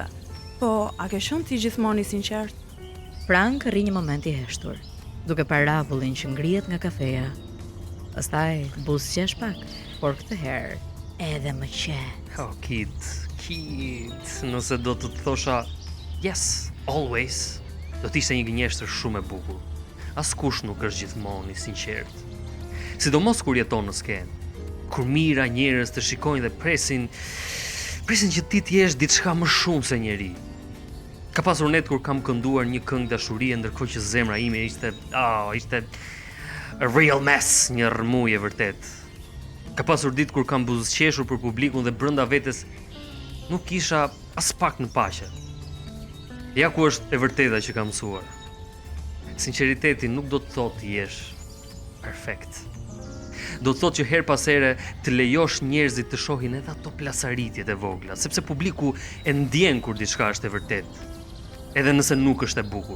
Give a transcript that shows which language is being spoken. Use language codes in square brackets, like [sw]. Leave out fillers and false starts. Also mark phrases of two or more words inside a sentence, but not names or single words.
[sq] Po, a ke qenë ti gjithmonë i sinqert? Frank rri një moment i heshtur, duke parë ravullin që ngrihet nga kafeja. Pastaj buzëqesh pak, por këtë herë edhe më qe. [en] Oh, kid, [sq] nëse do të thosha [en] yes, always, [sq] do t'ishte një gënjeshtër shumë e bukur. Askush nuk është gjithmonë i sinqert. Sidomos kur jeton në skenë, kur mira njerëz të shikojnë dhe presin që ti t'jesh diçka më shumë se njeri. Ka pasur net kur kam kënduar një këngë dashurie ndërkohë që zemra ime ishte [en] a real mess, [sq] një rrëmuj e vërtet. Ka pasur ditë kur kam buzëqeshur për publikun dhe brenda vetes nuk kisha as pak në paqe. Ja ku është e vërteta që kam mësuar. Sinqeriteti nuk do të thotë të jesh perfekt. Do të thotë që her pas here të lejosh njerëzit të shohin edhe ato plasaritjet e vogla, sepse publiku e ndjen kur diçka është e vërtetë, edhe nëse nuk është e bukur.